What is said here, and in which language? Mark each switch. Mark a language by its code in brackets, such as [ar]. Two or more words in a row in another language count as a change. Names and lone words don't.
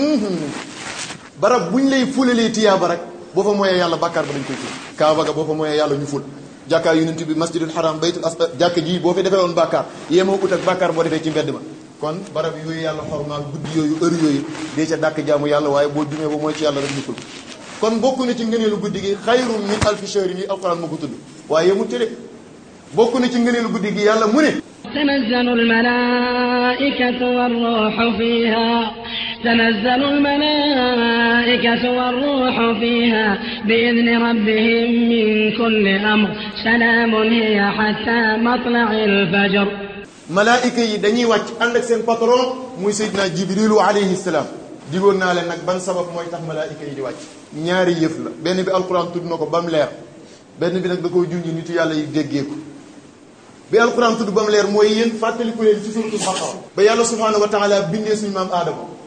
[wo] barab buñ lay fulalee tiyaaba rek boo fa mooyee yàlla bàkkaar ba dañ koy ful kaaba ga boo fa mooyee yàlla ñu ful jàkkaar yonent bi masjidul haram baytul asqar jàkk ji boo fi defee woon bàkkaar yemoo ut ak bàkkaar boo defee ci mbedd ma kon barab yooyu yàlla xormaal guddi yooyu heure yooyu dee ca dàkk jaamu yàlla waaye boo jumee ba mooy ci yàlla rek ñu ful kon bokk na ci ngëneelu guddi gi [ar] خير من ألف شهر [wo] yi alquran moo ko tudd waaye yemut ci de bokk na ci ngëneelu guddi gi yàlla mu ne [ar] تنزل الملائكة والروح فيها تنزل الملائكة والروح فيها بإذن ربهم من كل أمر سلام هي حتى مطلع الفجر [wo] malaayika yi dañuy wàcc ànd ak seen patron muy Seydina Jibrilu [ar] عليه السلام [wo] digoon naa leen nag ban sabab mooy tax malaayika yi di wàcc ñaari yëf la benn bi alquran tudd na ko ba mu leer benn bi nag da koy junj nitu yàlla yi déggee ko bi alquran tudd ba mu leer mooy yéen fàttaliku leen ci suratul Baqara ba yàlla [ar] سبحانه وتعالى [wo] bindee suñu maam aadama